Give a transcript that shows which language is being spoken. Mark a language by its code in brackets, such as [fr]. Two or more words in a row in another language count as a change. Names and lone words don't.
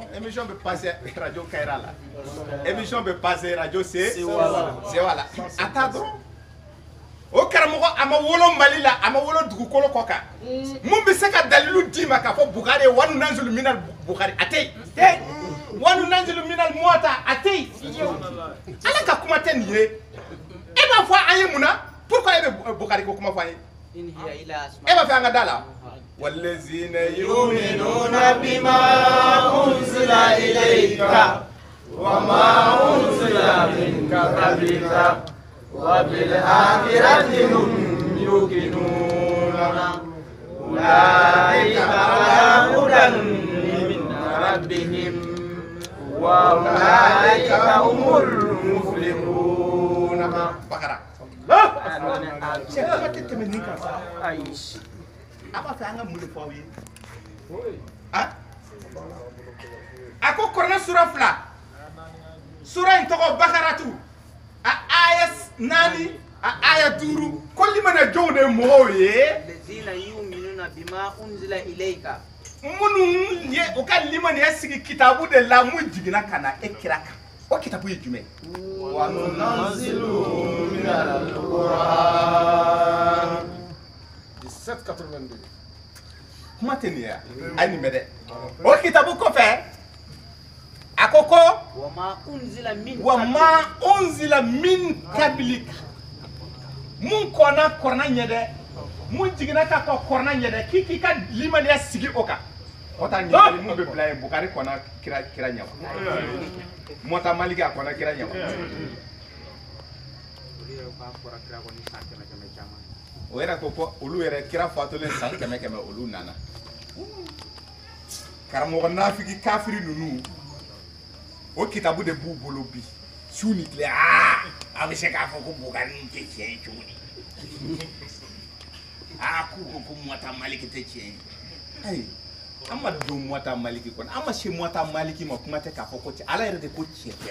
[bm] émission bɛ passer radio Kayira la émission bɛ passer radio Sewa la a ta dɔrɔn o karamɔgɔ a ma wolo Mali la a ma wolo dugukolo kɔ kan mun bɛ se ka dalilu d'i ma k'a fɔ Bukari ye [ar] و ننزل من [bm] Bukari a tɛ yen [ar] و ننزل من [bm] Muwatta a tɛ yen ala ka kuma tɛ nin ye e b'a fɔ an ye mun na pourquoi e bɛ Bukari ko kuma fɔ an ye [ar] إن هي إلا أسماء [bm] e b'a fɛ an ka da la والذين [ar] يؤمنون بما أنزل إليك وما أنزل من قبلك وبالآخرة هم يوقنون أولئك على هدى من ربهم وأولئك هم المفلحون. [bm] بقرة aba fɛ an ka mun de fɔ aw ye a ko kuranɛ sura 2 sura in tɔgɔ bakaratu a aya 4 a aya 5 ko limana jɔnw de mɔgɔw ye [ar] الذين يؤمنون بما أنزل إليك [bm] minnu ye u ka limaniya sigi kitabu de la mun jiginna ka na e kira kan o kitabu ye jumɛn [ar] وننزل من القرآن 1782. [bm] kuma tɛ nin ye a ye nin mɛn dɛ o kitabu kɔfɛ a ko ko [ar] وما أنزل من وما أنزل من قبلك [bm] mun kɔnna kɔrɔna ɲɛ dɛ mun jiginna ka kɔ kɔrɔna ɲɛ dɛ k'i ka limaniya sigi o kan o ta ɲininkali mun bɛ bila yen Bukari kɔnna kira ɲɛ wa Mɔta Maliki a kɔnna kira ɲɛ wa o yɛrɛ ko ko olu yɛrɛ kira fatulen san 100 olu nana karamɔgɔ nafiki kafiri ninnu o kitabu de b'u bolo bi su ni tile a bɛ se k'a fɔ ko Bukari tɛ tiɲɛ ye cogo di k'u ko ko Mɔta Maliki tɛ tiɲɛ ye ayi an ma don Mɔta Maliki kɔnɔ an ma se Mɔta Maliki ma kuma tɛ k'a fɔ ko Ala yɛrɛ de ko tiɲɛ tɛ